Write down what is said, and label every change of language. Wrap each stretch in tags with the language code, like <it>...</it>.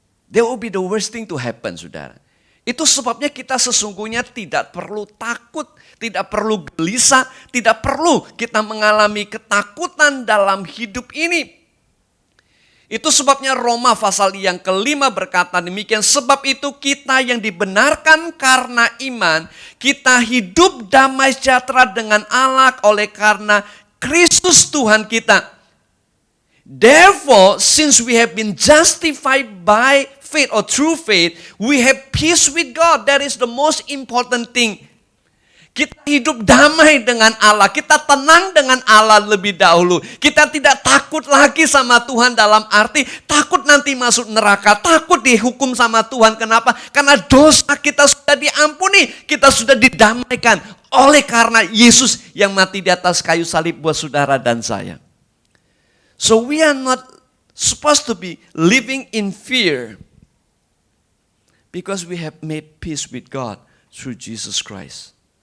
<en>That will be the worst thing to happen,</en> <id>saudara. Itu sebabnya kita sesungguhnya tidak perlu takut, tidak perlu gelisah, tidak perlu kita mengalami ketakutan dalam hidup ini. Itu sebabnya Roma pasal yang kelima berkata demikian, sebab itu kita yang dibenarkan karena iman, kita hidup damai sejahtera dengan Allah oleh karena Kristus Tuhan kita.</id> <en>Therefore, since we have been justified by faith or through faith, we have peace with God. That is the most important thing.</en> <id>Kita hidup damai dengan Allah. Kita tenang dengan Allah lebih dahulu. Kita tidak takut lagi sama Tuhan dalam arti takut nanti masuk neraka. Takut dihukum sama Tuhan. Kenapa? Karena dosa kita sudah diampuni. Kita sudah didamaikan oleh karena Yesus yang mati di atas kayu salib buat saudara dan saya.</id> <en>So we are not supposed to be living in fear because we have made peace with God through Jesus Christ.</en>